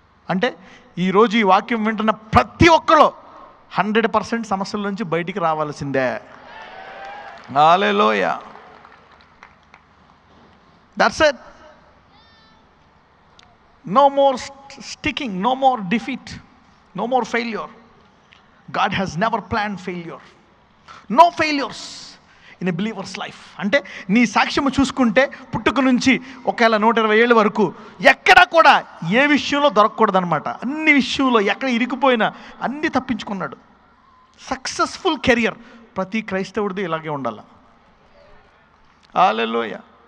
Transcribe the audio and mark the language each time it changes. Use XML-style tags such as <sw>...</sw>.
<te>అంటే ఈరోజు ఈ వాక్యం వింటున్న ప్రతి ఒక్కరు 100% సమస్యల నుంచి బయటికి రావాల్సిందే. హల్లెలూయా.</te> <en>That's it. No more sticking, no more defeat, no more failure. God has never planned failure. No failures in a believer's life.</en> <te>అంటే నీ సాక్ష్యము చూసుకుంటే పుట్టుక నుంచి ఒకవేళ 120 ఏళ్ళ వరకు ఎక్కడ కూడా ఏ విషయంలో దొరకకూడదు అనమాట. అన్ని విషయంలో ఎక్కడ ఇరికిపోయినా అన్నీ తప్పించుకున్నాడు. సక్సెస్ఫుల్ కెరియర్ ప్రతి క్రైస్తవుడిది ఇలాగే ఉండాలి. హల్లెలూయా.</te>